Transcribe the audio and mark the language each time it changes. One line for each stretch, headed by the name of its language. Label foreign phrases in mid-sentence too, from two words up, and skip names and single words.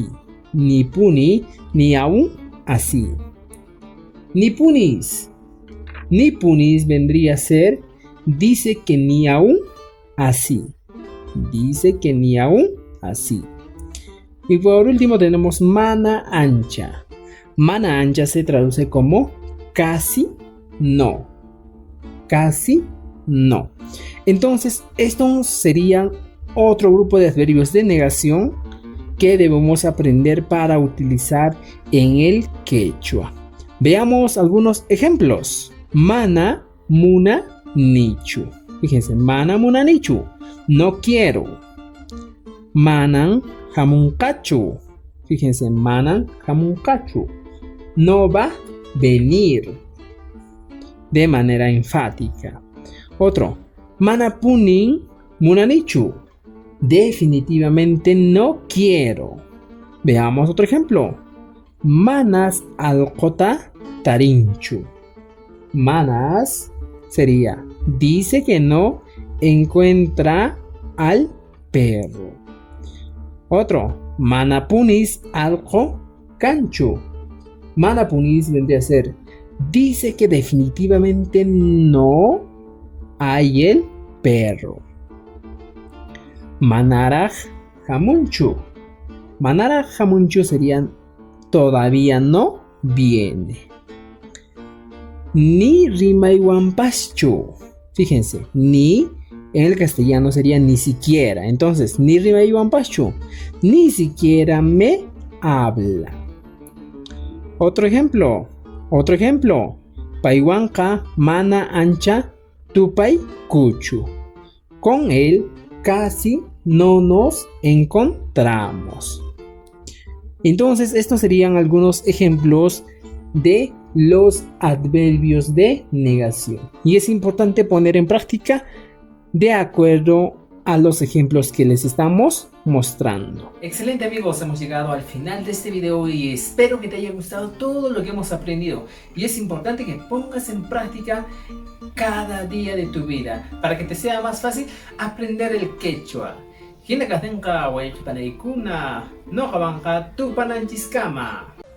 Spanish: Nipuni, ni aún así.
Quechua: Nipunis.
Spanish: Nipunis vendría a ser dice que ni aún así. Dice que ni aún así. Y por último tenemos
Quechua: mana ancha. Mana ancha
Spanish: se traduce como casi no. Casi no. Entonces, estos serían otro grupo de adverbios de negación que debemos aprender para utilizar en el quechua. Veamos algunos ejemplos.
Quechua: Mana, muna, nichu.
Spanish: Fíjense,
Quechua: mana, muna, nichu.
Spanish: No quiero.
Quechua: Manan, jamuncachu.
Spanish: Fíjense,
Quechua: manan, jamuncachu.
Spanish: No va a venir. De manera enfática. Otro,
Quechua: manapunin, munanichu.
Spanish: Definitivamente no quiero. Veamos otro ejemplo.
Quechua: Manas alcota tarinchu.
Spanish: Manas sería dice que no encuentra al perro. Otro,
Quechua: manapunis alco canchu.
Spanish: Manapunis vendría a ser dice que definitivamente no hay el perro.
Quechua: Manaraj jamunchu. Manaraj jamunchu
Spanish: serían todavía no viene.
Quechua: Ni rimaiwampaschu.
Spanish: Fíjense, ni en el castellano sería ni siquiera.
Quechua: Entonces, ni rimaiwampaschu.
Spanish: Ni siquiera me habla. Otro ejemplo.
Quechua: Paiwanka mana ancha tupai kuchu.
Spanish: Con él casi no nos encontramos. Entonces, estos serían algunos ejemplos de los adverbios de negación. Y es importante poner en práctica de acuerdo a los ejemplos que les estamos mostrando. Excelente amigos, hemos llegado al final de este video y espero que te haya gustado todo lo que hemos aprendido. Y es importante que pongas en práctica cada día de tu vida para que te sea más fácil aprender el quechua.
Quechua: Hinakatenka waychutanaykuna noqawanqa tupananchiskama.